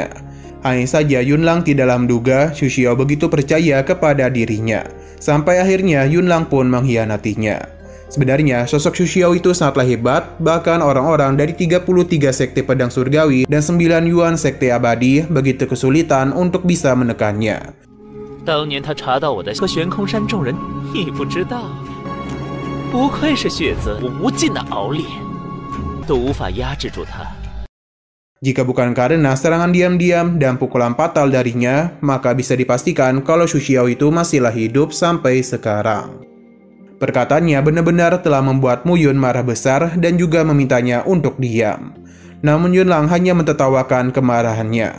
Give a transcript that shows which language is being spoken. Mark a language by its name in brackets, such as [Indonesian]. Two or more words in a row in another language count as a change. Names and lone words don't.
[Indonesian] Hanya saja Yun Lang tidaklah menduga Xu Xiao begitu percaya kepada dirinya. Sampai akhirnya Yun Lang pun mengkhianatinya. Sebenarnya sosok Xu Xiao itu sangatlah hebat, bahkan orang-orang dari 33 sekte pedang surgawi dan 9 yuan sekte abadi begitu kesulitan untuk bisa menekannya. [Chinese] 当年他查到我的和玄空山众人，你不知道。不愧是血子无尽的熬炼，都无法压制住他。 [Indonesian] Jika bukan karena serangan diam-diam dan pukulan fatal darinya, maka bisa dipastikan kalau Xu Xiao itu masihlah hidup sampai sekarang. Perkataannya benar-benar telah membuat Mu Yun marah besar dan juga memintanya untuk diam. Namun Yunlang hanya mentertawakan kemarahannya.